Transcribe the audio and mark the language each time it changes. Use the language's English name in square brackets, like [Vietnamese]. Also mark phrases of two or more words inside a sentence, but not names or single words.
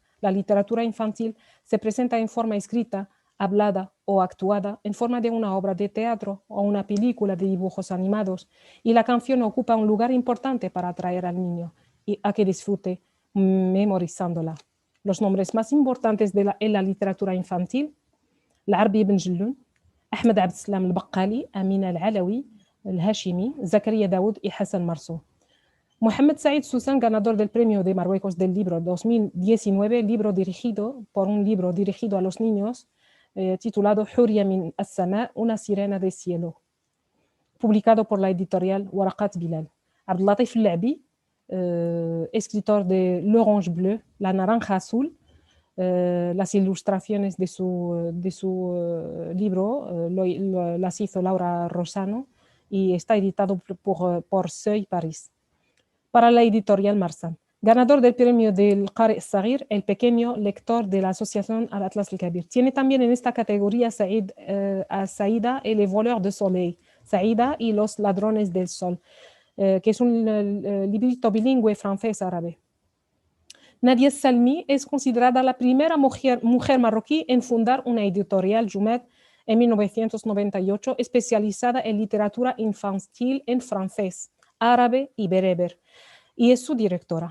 [Spanish] La literatura infantil se presenta en forma escrita, hablada o actuada, en forma de una obra de teatro o una película de dibujos animados, y la canción ocupa un lugar importante para atraer al niño y a que disfrute memorizándola. Los nombres más importantes en la literatura infantil: العربي بن جلون, أحمد عبد السلام البقالي, أمينة العلوي, الهاشمي, Zakaria Daoud y Hassan Marceau. Mohamed Said Susan, ganador del Premio de Marruecos del Libro 2019, libro dirigido a los niños, titulado Huria min as-Sama, una sirena de cielo, publicado por la editorial Waraqat Bilal. Abdellatif Labi, escritor de L'Orange Bleu, La Naranja Azul, las ilustraciones de su libro las hizo Laura Rosano y está editado por Seuil Paris. Para la editorial Marsan. Ganador del premio del Qari Saghir, el pequeño lector de la asociación Al-Atlas al-Kabir. Tiene también en esta categoría Saïda et les voleurs de soleil, Saïda y los ladrones del sol, que es un librito bilingüe francés-árabe. Nadia Salmi es considerada la primera mujer marroquí en fundar una editorial, Jumet, en 1998, especializada en literatura infantil en francés, árabe y bereber, y es su directora.